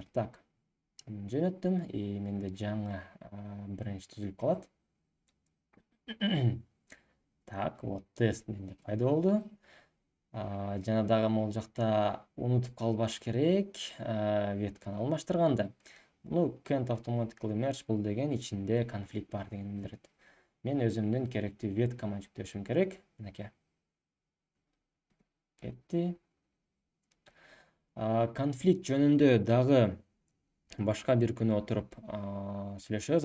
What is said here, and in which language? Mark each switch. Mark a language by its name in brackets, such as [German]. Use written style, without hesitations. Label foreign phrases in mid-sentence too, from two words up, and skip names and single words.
[Kyrgyz] Так, жөнөттүм, и менде жаңы branch түзүлүп калат. Так, вот тест менде пайда болду. Жана дагы могул жакта унутуп калбаш керек, ветканы алмаштырганда. [English] Can't automatically merge [Kyrgyz] бул деген ичинде конфликт бар деген билдирет. Мен өзүмдүн керектүү веткама жүктөшүм керек. Мынакей. Кетти. Конфликт жөнүндө дагы башка бир күнү отуруп сүйлөшөбүз.